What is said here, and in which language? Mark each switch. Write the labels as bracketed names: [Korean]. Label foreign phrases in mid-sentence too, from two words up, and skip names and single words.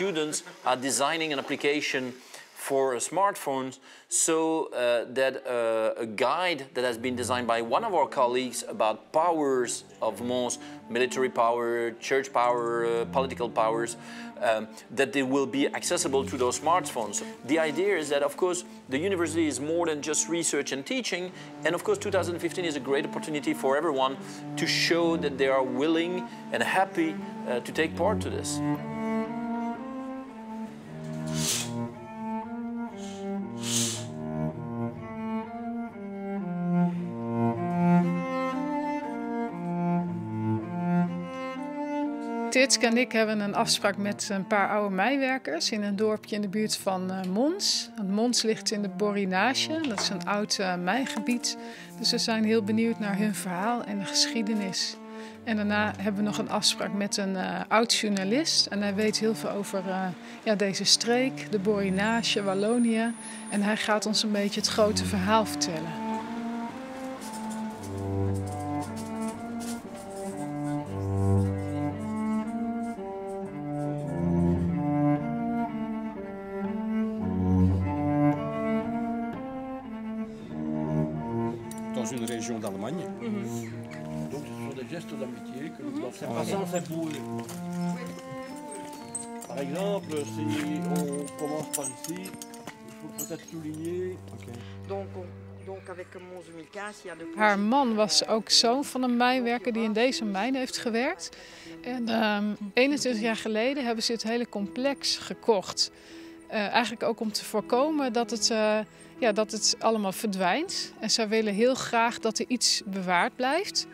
[English] For example, some students are designing an application for smartphones, so that a guide that has been designed by one of our colleagues about powers of Mons, military power, church power, political powers, that they will be accessible to those smartphones. The idea is that, of course, the university is more than just research and teaching, and of course 2015 is a great opportunity for everyone to show that they are willing and happy to take part to this. [Dutch] Titske en ik hebben een afspraak met een paar oude mijwerkers in een dorpje in de buurt van Mons. Want Mons ligt in de Borinage, dat is een oud mijngebied. Dus we zijn heel benieuwd naar hun verhaal en de geschiedenis. En daarna hebben we nog een afspraak met een oud journalist. En hij weet heel veel over deze streek, de Borinage, Wallonië. En hij gaat ons een beetje het grote verhaal vertellen. [French] Dans une région d'Allemagne. Donc ce sont des gestes d'amitié que nous doivons faire. C'est pas sans fait pour eux. Par exemple, si on commence par ici, il faut peut-être souligner. Donc avec Mons 2015, [Dutch] Haar man was ook zoon van een mijnwerker die in deze mijn heeft gewerkt. En 21 jaar geleden hebben ze het hele complex gekocht. Eigenlijk ook om te voorkomen dat het allemaal verdwijnt. En zij willen heel graag dat er iets bewaard blijft.